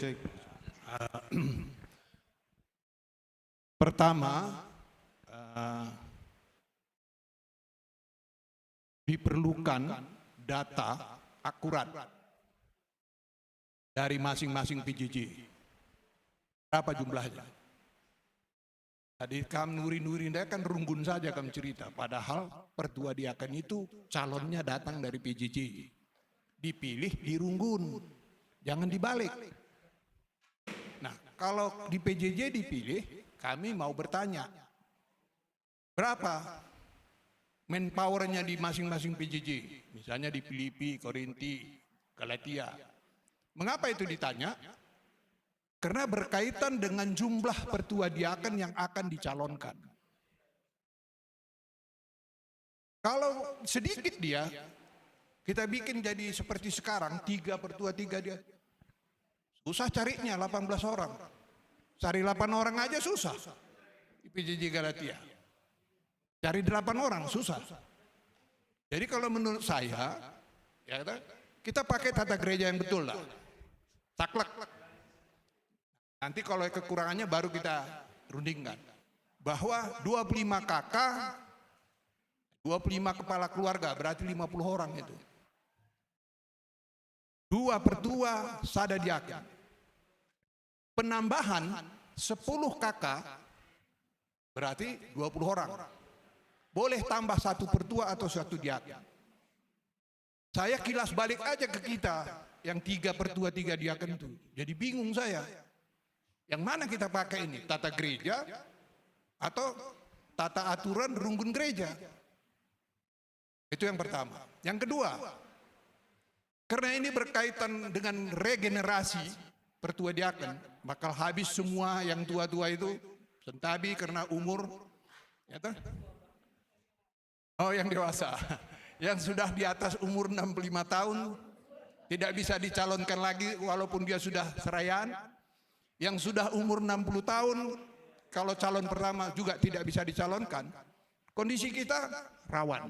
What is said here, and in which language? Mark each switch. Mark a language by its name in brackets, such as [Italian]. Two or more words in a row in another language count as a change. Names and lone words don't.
[Indonesian] Pertama, diperlukan data akurat dari masing-masing PJJ. Berapa jumlahnya? Tadi [Batak Karo] kam nuri-nuri [Indonesian] kan Runggun saja kam cerita. Padahal pertua diaken itu calonnya datang dari PJJ. Dipilih di Runggun. Jangan dibalik. Nah, kalau di PJJ dipilih, kami mau bertanya. Berapa manpowernya di masing-masing PJJ? Misalnya di Filipi, Korinti, Galatia. Mengapa itu ditanya? Karena berkaitan dengan jumlah pertua diaken yang akan dicalonkan. Kalau sedikit dia, Kita bikin jadi seperti sekarang, 3 per 2, 3 dia. Susah carinya 18 orang. Cari 8 orang aja susah. Di PJJ Galatia. Cari 8 orang susah. Jadi kalau menurut saya, ya kita pakai tata gereja yang betul lah. Saklek. Nanti kalau kekurangannya baru kita rundingkan. Bahwa 25 kakak, 25 kepala keluarga, berarti 50 orang itu. 2 per 2 sada diaken. Penambahan 10 kakak, berarti 20 orang. Boleh tambah 1 per 2 atau 1 diaken. Saya kilas balik aja ke kita, yang 3 per 2, 3 diaken itu. Jadi bingung saya. Yang mana kita pakai ini? Tata gereja atau tata aturan runggun gereja? Itu yang pertama. Yang kedua, karena ini berkaitan dengan regenerasi pertua diaken, bakal habis semua yang tua-tua itu, sentabi karena umur, ya toh? Oh yang dewasa, yang sudah di atas umur 65 tahun, tidak bisa dicalonkan lagi walaupun dia sudah serayaan. Yang sudah umur 60 tahun, kalau calon pertama juga tidak bisa dicalonkan, kondisi kita rawan.